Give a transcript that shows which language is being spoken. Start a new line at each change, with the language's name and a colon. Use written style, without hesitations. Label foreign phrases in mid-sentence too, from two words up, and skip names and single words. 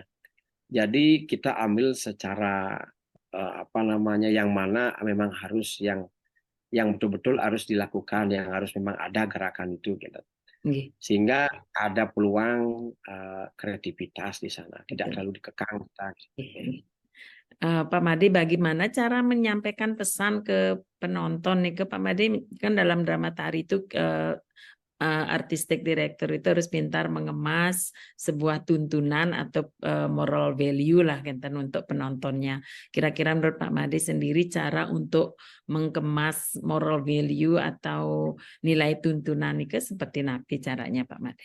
Indonesian: Jadi kita ambil secara apa namanya, yang mana memang harus yang betul-betul harus dilakukan, yang harus memang ada gerakan itu, gitu. Nggih. Sehingga ada peluang kreativitas di sana, tidak Betul. terlalu dikekang kita. Nggih. Pak Made, bagaimana cara menyampaikan pesan ke penonton nih, ke Pak Made kan dalam drama tari itu
English: artistic director
Indonesian: itu harus pintar mengemas sebuah tuntunan atau
English: moral value
Indonesian: lah Kenten untuk penontonnya. Kira-kira menurut Pak Made sendiri cara untuk mengemas
English: moral value
Indonesian: atau nilai tuntunan itu seperti apa caranya Pak Made?